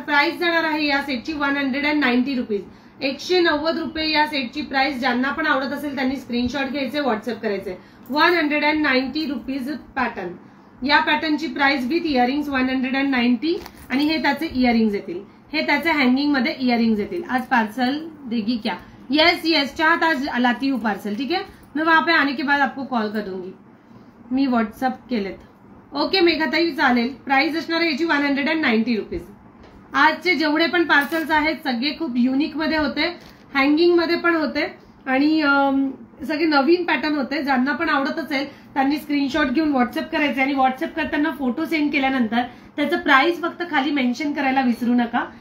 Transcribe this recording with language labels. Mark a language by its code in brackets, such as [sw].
[mr] Price जाणार आहे या सेटची 190 रुपीज, 190 रुपये या सेटची प्राइस। ज्यांना पण आवडत असेल त्यांनी स्क्रीनशॉट घ्यायचे, व्हॉट्सअप करायचे। 190 रुपीज पॅटर्न, या पॅटर्नची प्राइस विथ इयरिंग्स 190 आणि हे त्याचे इयरिंग्स येतील, हे त्याचे हँगिंग मध्ये इयरिंग्स येतील। [hi] आज पार्सल देगी क्या? यस यस चाहत आज लाती हूँ पार्सल, ठीक है। मैं वहां पे आने के बाद आपको कॉल कर दूंगी, [mr] मी व्हॉट्सअप केलेत। ओके मेघाताई चालेल। प्राइस असणार आहे याची 190 रुपीज। आजचे जेवढे पण पार्सल्स आहेत सगळे खूप युनिक मध्ये होते, हँगिंग मध्ये पण होते आणि सगळे नवीन पॅटर्न होते. ज्यांना पण आवडत असेल त्यांनी स्क्रीनशॉट घेऊन व्हॉट्सअप करायचे आणि व्हॉट्सअप करताना फोटो सेंड केल्यानंतर त्याचं प्राइस फक्त खाली मेन्शन करायला विसरू नका.